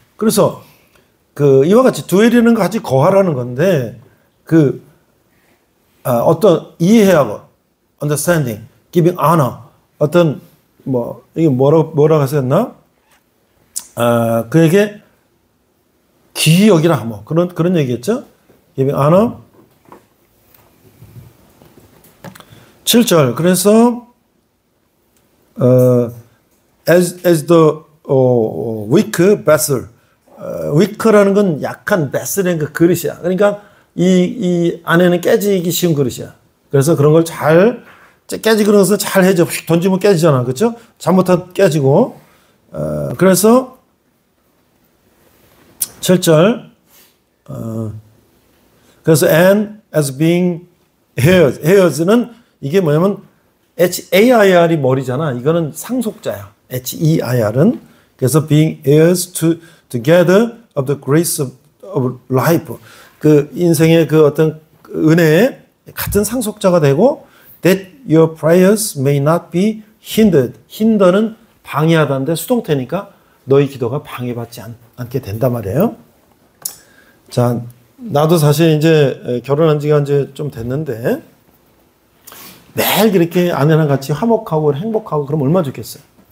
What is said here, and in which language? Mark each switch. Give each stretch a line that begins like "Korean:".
Korean: 그래서 이와 같이 dwell이라는 거 같이 거하라는 건데 어떤 이해하고 understanding,
English: giving honor
Korean: 어떤 이게 뭐라고 하셨나? 그에게 귀히 여기라 그런 얘기겠죠?
English: giving honor.
Korean: 7절. 그래서
English: as the weak vessel.
Korean: weak라는 건 약한 vessel인 그 그릇이야. 그러니까 이 안에는 깨지기 쉬운 그릇이야. 그래서 그런 걸 잘 깨지는 것을 잘 해줘. 던지면 깨지잖아. 그렇죠? 잘못하면 깨지고. 그래서 7절. 그래서
English: and as being heirs
Korean: 는 이게 뭐냐면 HAIR이 머리잖아. 이거는 상속자야. HEIR은. 그래서
English: being heirs together of the grace of life.
Korean: 그 인생의 그 어떤 은혜에 같은 상속자가 되고
English: that your prayers may not be hindered.
Korean: hinder는 방해하다는데 수동태니까 너희 기도가 방해받지 않게 된단 말이에요. 자, 나도 사실 이제 결혼한 지가 이제 좀 됐는데 매일 이렇게 아내랑 같이 화목하고 행복하고 그러면 얼마나 좋겠어요.